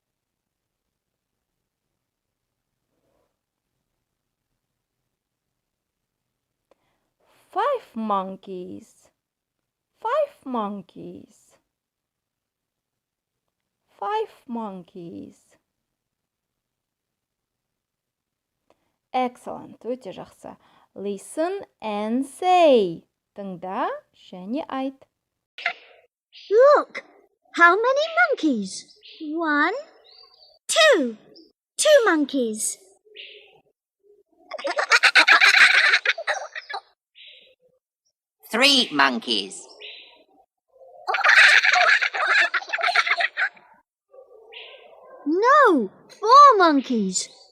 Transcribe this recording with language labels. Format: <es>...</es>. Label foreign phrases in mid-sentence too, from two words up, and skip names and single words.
<en>5 monkeys. 5 monkeys. 5 monkeys. Excellent.</en> <kk>Өте жақсы.</kk> <en>Listen and say.</en> <kk>Тыңда және айт.</kk> <en>Look, how many monkeys? 1, 2. 2 monkeys. Three monkeys. No, 4 monkeys.</en>